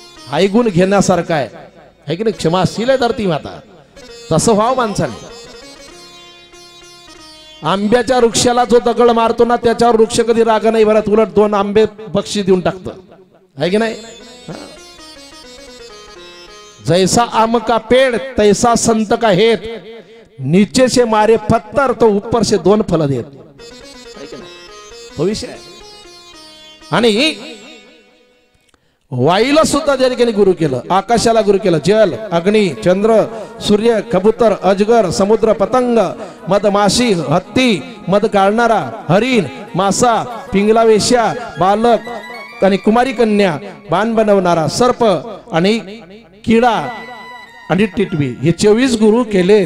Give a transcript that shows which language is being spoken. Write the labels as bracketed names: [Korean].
[Marathi] हाही गुण घेण्यासारखा आहे की नाही, क्षमाशील आहे धरती माता. तसं व्हावं माणसाने. आंब्याच्या वृक्षाला जो दगड मारतो ना त्याच्यावर वृक्ष कधी राग नाही भरत, उलट 2 आंबे बक्षीस देऊन टाकतो, आहे की नाही. [Hindi] जैसा आम का पेड़ तैसा संत का हेत, नीचे से मारे पत्थर तो ऊपर से 2 फल देत, तो विषय. आणि [Marathi] वायूला सुद्धा त्या ठिकाणी गुरु केलं, आकाशाला गुरु केलं, जल, अग्नी, चंद्र, सूर्य, कबूतर, अजगर, समुद्र, पतंग, मधमाशी, हत्ती, मध काढणारा, हरिण, मासा, पिंगला वेश्या, बालक आणि कुमारी कन्या, बाण बनवणारा, सर्प आणि किडा आणि टिटवी, हे 24 गुरु केले.